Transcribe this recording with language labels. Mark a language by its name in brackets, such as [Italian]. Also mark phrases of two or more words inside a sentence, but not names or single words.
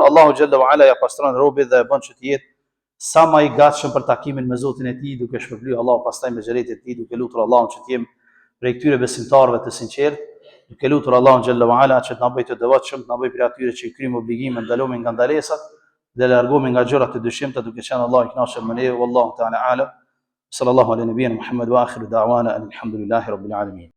[Albanian] Allahu [Arabic] جل وعلا [Albanian] ja pastron robit dhe e bën që të jetë sa më i gatshëm për takimin me Zotin e tij, duke shpërblyer Allahu pastaj me xhenetin e tij, duke lutur Allahun që të jem prej këtyre besimtarëve të sinqertë, duke lutur Allahun [Arabic] جل وعلا [Albanian] që të na bëjë të devotshëm, të na bëjë prej atyre që i kryjmë obligimin, ndalomi nga ndalesat dhe largohemi nga gjërat e dyshimta, duke qenë Allahu i kënaqur me ne. [Arabic] والله تعالى أعلم. صلى الله على نبينا محمد وآخر دعوانا الحمد لله رب العالمين.